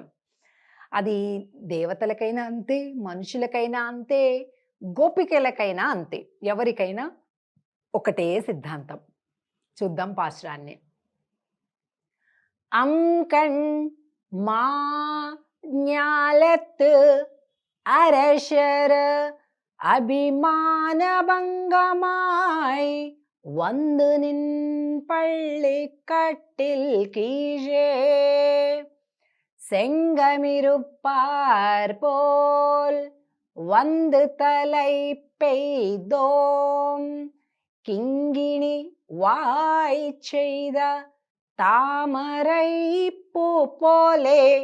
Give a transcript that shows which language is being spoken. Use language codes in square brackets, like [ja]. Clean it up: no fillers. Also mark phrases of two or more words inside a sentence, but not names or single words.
[te] అది దేవతలకైనా అంతే, మనుషులకైనా అంతే, గోపికలకైనా అంతే, ఎవరికైనా ఒకటే సిద్ధాంతం. చూద్దాం పాశురాన్ని. [ta] அங்கண் மா ஞாலத்து அரசர் அபிமான பங்கமாய் வந்து நின் பள்ளி கட்டில் கீழே செங்கமிருப்பார் போல் வந்து தலை பெய்தோம் கிங்கிணி வாய் செய்த தாமரை பூ போலே